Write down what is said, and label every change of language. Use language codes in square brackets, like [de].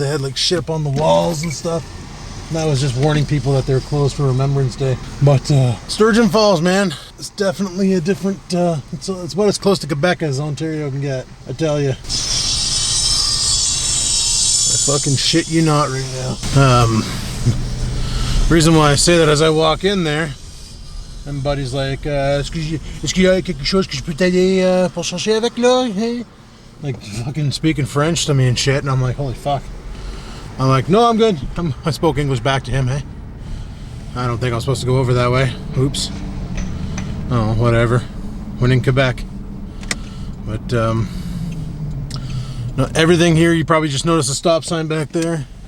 [en] They had like shit up on the walls and stuff. And that was just warning people that they were closed for Remembrance Day. But Sturgeon Falls, man, it's definitely a different, it's about as close to Quebec as Ontario can get, I tell you. I fucking shit you not right now. Reason why I say that is I walk in there, and Buddy's like, [fr] est-ce qu'il y a quelque chose que je peux t'aider pour chercher avec là? [en] Hey? Like fucking speaking French to me and shit, and I'm like, holy fuck. I'm like, no, I'm good. I spoke English back to him, hey? I don't think I'm supposed to go over that way. Oops. Oh, whatever. We're in Quebec. But, no, everything here, you probably just noticed a stop sign back there.